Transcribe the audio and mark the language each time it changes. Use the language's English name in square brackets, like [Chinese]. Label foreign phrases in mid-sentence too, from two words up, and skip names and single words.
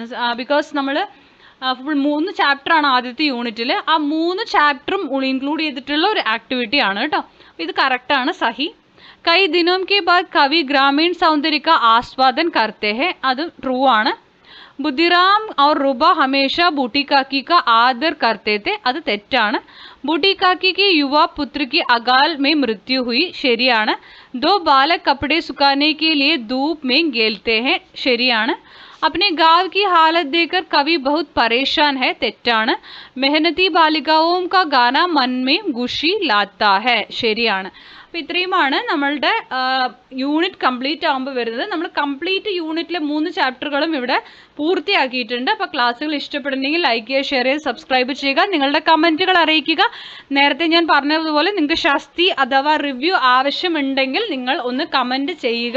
[Malayalam] ബിക്കോസ് നമ്മൾ ഫുൾ 3 ചാപ്റ്ററാണ് ആദ്യത്തെ യൂണിറ്റിൽ. ആ 3 ചാപ്റ്ററും ഇൻക്ലൂഡ് ചെയ്തിട്ടുള്ള ഒരു ആക്ടിവിറ്റി ആണ് കേട്ടോ. ഇത് കറക്റ്റാണ് സഹി. [Hindi] कई दिनों के बाद कवि ग्रामीण सौंदर्य का आस्वादन करते हैं. [Malayalam] അത് ട്രൂ ആണ്. [Hindi] ബുദ്ധിറാം और रुबा हमेशा बूटी काकी का आदर करते थे. [Malayalam] അത് തെറ്റാണ്. [Hindi] बूटी काकी की युवा पुत्र की अकाल में मृत्यु हुई. [Malayalam] ശരിയാണ്. [Hindi] दो बालक कपड़े सुखाने के लिए धूप में गेलते हैं. [Malayalam] ശരിയാണ്. [Hindi] अपने गांव की हालत देखकर कवि बहुत परेशान है. [Malayalam] തെറ്റാണ്. [Hindi] मेहनती बालिकाओं का गाना मन में खुशी लाता है. [Malayalam] ശരിയാണ്. അപ്പോൾ ഇത്രയുമാണ് നമ്മളുടെ യൂണിറ്റ് കംപ്ലീറ്റ് ആകുമ്പോൾ വരുന്നത്. നമ്മൾ കംപ്ലീറ്റ് യൂണിറ്റിലെ 3 ചാപ്റ്ററുകളും ഇവിടെ പൂർത്തിയാക്കിയിട്ടുണ്ട്. അപ്പോൾ ക്ലാസ്സുകൾ ഇഷ്ടപ്പെടുന്നെങ്കിൽ ലൈക്ക് ചെയ്യുക, ഷെയർ ചെയ്യുക, സബ്സ്ക്രൈബ് ചെയ്യുക, നിങ്ങളുടെ കമൻറ്റുകൾ അറിയിക്കുക. നേരത്തെ ഞാൻ പറഞ്ഞതുപോലെ നിങ്ങൾക്ക് ശാസ്തി അഥവാ റിവ്യൂ ആവശ്യമുണ്ടെങ്കിൽ നിങ്ങൾ ഒന്ന് കമൻറ്റ് ചെയ്യുക.